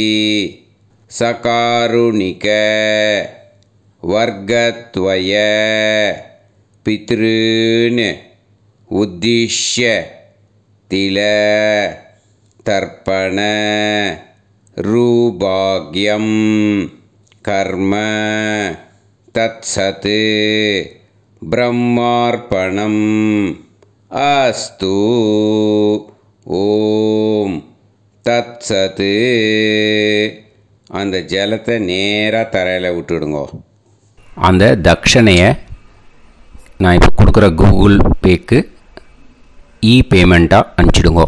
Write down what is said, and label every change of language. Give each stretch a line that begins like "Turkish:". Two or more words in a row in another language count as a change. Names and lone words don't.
Sanskrit: सकारुणिक वर्गत्वय पितॄन् उद्दिश्य तिल तर्पण रूभाग्यं कर्म तत्सत् ब्रह्मार्पणम् अस्तु ॐ तत्सत्.
Tamil: அந்த ஜலத்தை நேராக தரையில் விட்டுடுங்கோ. அந்த தட்சணையை நான் இப்போ கொடுக்குற கூகுள் பேக்கு பேமெண்ட்டாக அனுப்பிச்சிடுங்கோ.